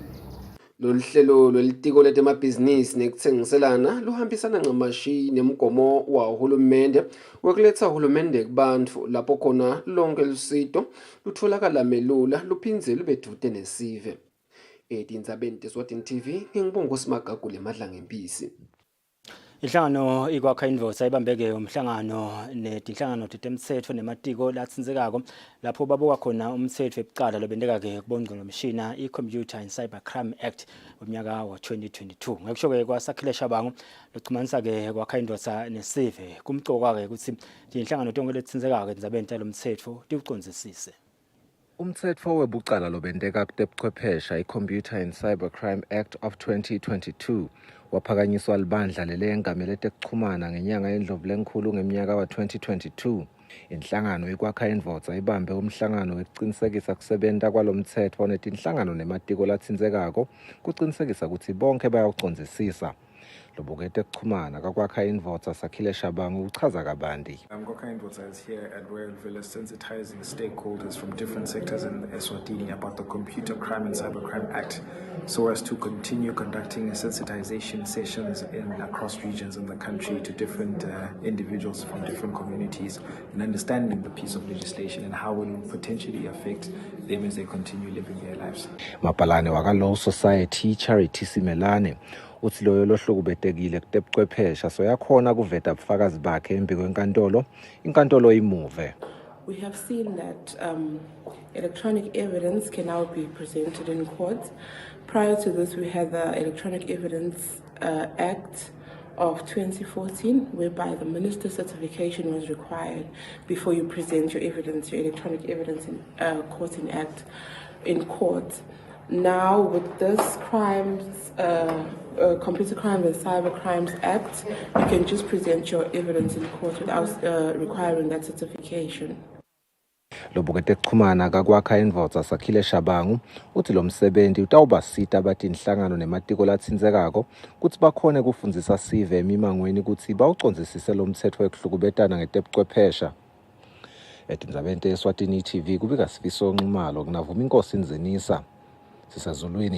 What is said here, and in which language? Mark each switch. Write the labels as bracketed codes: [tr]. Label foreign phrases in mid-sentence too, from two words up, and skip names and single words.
[ss] Lolu hlelo lwelitiko letemabhizinisi nekutsengiselana luhambisana ncamashi nemgomo wahulumende wokuletha uhulumende kubantu lapho khona lonke lusito lutholakala melula luphindze lube dude nesive. Tindzaba Eswatini TV ngibonga uSimagagu lemadla ngempisi. Inhlangano ikwakha indvodza ibambeke umhlangano netinhlangano tetemtsetfo nematiko latsindzekako lapho babuka khona umtsetfo ekucala lobenteka ke kubongqongqomshina i-Computer and Cybercrime Act womnyaka wa 2022. Ngekusho-ke kwaSakhile Shabangu lochumanisa ke kwakha indvodza nesive kumcoka ke ukuthi tinhlangano tonke letsindzekako endzabeni talomtsetfo tiwucondzisise. Umtsetfo webucala lobenteka kutebuchwephesha i-Computer and Cybercrime Act of 2022 waphakanyiswa libandla lelengamele tekuchumana ngenyanga yeNdlovulenkhulu ngeminyaka wa 2022. Inhlangano ikwakha indvodza ibambe umhlangano wekucinisekisa kusebenta kwalomtsetfo netinhlangano nematiko latsindzekako kucinisekisa ukuthi bonke bayawucondzisisa. Lobukete kuchumana kakwakha indvodza Sakhile Shabangu uchaza kabanti. [en] Kwakha indvodza is here at Royal Villa sensitizing stakeholders from different sectors in Eswatini about the Computer Crime and Cybercrime Act, so as to continue conducting sensitization sessions across regions in the country to different individuals from different communities and understanding the piece of legislation and how it will potentially affect them as they continue living their lives. [ss] Mapalane waka Law Society Charity Simelane uthi loyo lohlukubetekile kutebuchwephesha so yakhona kuveta bufakazi bakhe embi kwenkantolo inkantolo imuve. [en] We have seen that electronic evidence can now be presented in court. Prior to this, we had the Electronic Evidence Act of 2014, whereby the minister's certification was required before you present your evidence, your electronic evidence in court. Now, with this Computer Crime and Cyber Crimes Act, you can just present your evidence in court without requiring that certification. [ss] Lobukete kuchumana kakwakha indvodza Sakhile Shabangu uthi lo msebenzi utawubasita abatinhlangano nematiko latsindzekako ukuthi bakhone kufundzisa sive emimangweni ukuthi bawucondzisise lo mtsetfo wekuhlukubetana ngetebuchwephesha. Etindzabeni Eswatini TV kubika Sifiso Nxumalo kunavuma inkosi Nzinisa sisezulwini.